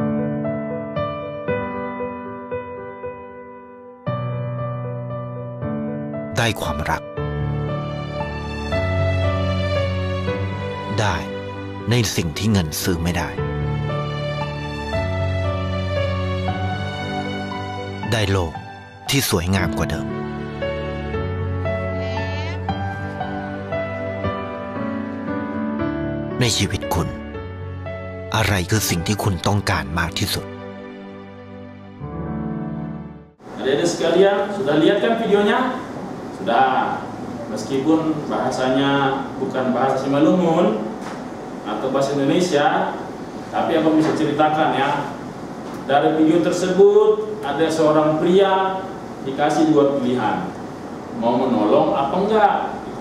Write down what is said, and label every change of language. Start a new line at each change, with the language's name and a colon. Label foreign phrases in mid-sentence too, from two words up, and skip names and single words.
Thai: ได้ความรักได้ในสิ่งที่เงินซื้อไม่ได้ได้โลกที่สวยงามกว่าเดิม ในชีวิตคุณอะไรคือสิ่งที่คุณต้องการมากที่สุด
Indonesian: Adik-adik sekalian, sudah lihat kan videonya? Sudah. Meskipun bahasanya bukan bahasa Simalungun atau bahasa Indonesia, tapi aku bisa ceritakan ya. Dari video tersebut ada seorang pria dikasih dua pilihan, mau menolong apa enggak gitu.